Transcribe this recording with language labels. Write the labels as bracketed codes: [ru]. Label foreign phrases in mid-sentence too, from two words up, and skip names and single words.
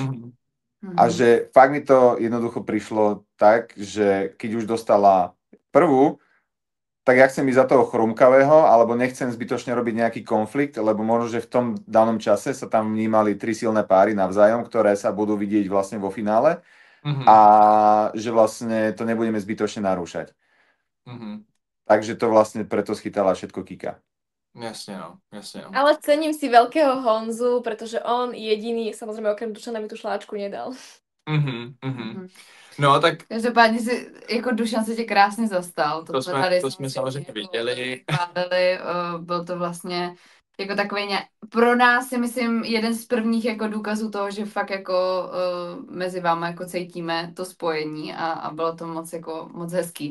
[sk] A že fakt mi to jednoducho prišlo tak, že keď už dostala prvú, tak ja chcem ísť za toho chrumkavého, alebo nechcem zbytočne robiť nejaký konflikt, lebo možno, že v tom danom čase sa tam vnímali 3 silné páry navzájom, ktoré sa budú vidieť vlastne vo finále a že vlastne to nebudeme zbytočne narúšať. Takže to vlastne preto schytala všetko Kika. Jasne no. Ale cením si veľkého Honzu, pretože on jediný, samozrejme okrem Dušana, mi tú šláčku nedal. [cs] No, tak... Každopádně si, jako Dušan se tě krásně zastal. To jsme samozřejmě viděli. Byl to vlastně jako takový pro nás si myslím jeden z prvních jako důkazů toho, že fakt jako mezi váma jako cítíme to spojení a bylo to moc hezký.